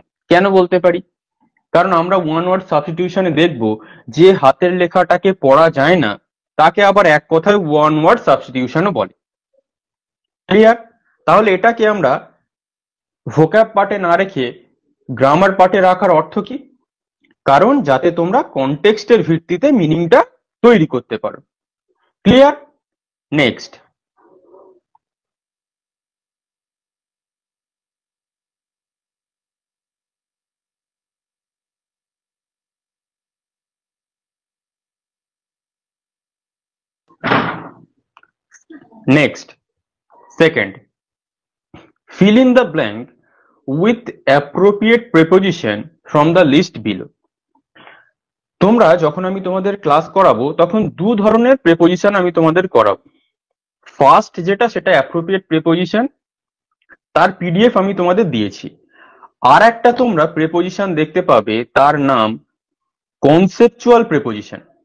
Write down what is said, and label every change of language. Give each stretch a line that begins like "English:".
Bangla: কেন বলতে পারি, কারণ আমরা ওয়ান ওয়ার্ড সাবস্টিটিউশনে দেখব যে হাতের লেখাটাকে পড়া যায় না তাকে আবার এক কথায় ওয়ান ওয়ার্ড সাবস্টিটিউশনও বলে। ক্লিয়ার? তাহলে এটাকে আমরা ভোক্যাব পার্টে না রেখে গ্রামার পার্টে রাখার অর্থ কি, কারণ যাতে তোমরা কনটেক্সটের ভিত্তিতে মিনিংটা তৈরি করতে পারো। Clear?
English: Next, next, second, fill in the blank with appropriate preposition from the list below।
Bangla: তোমরা যখন আমি তোমাদের ক্লাস করাবো তখন দু ধরনের প্রেপোজিশন আমি তোমাদের করাবো। ফার্স্ট যেটা, সেটা অ্যাপ্রোপ্রিয়েট প্রেপোজিশন, তার পিডিএফ আমি তোমাদের দিয়েছি। আর একটা তোমরা প্রেপোজিশন দেখতে পাবে, তার নাম কনসেপচুয়াল প্রেপোজিশন।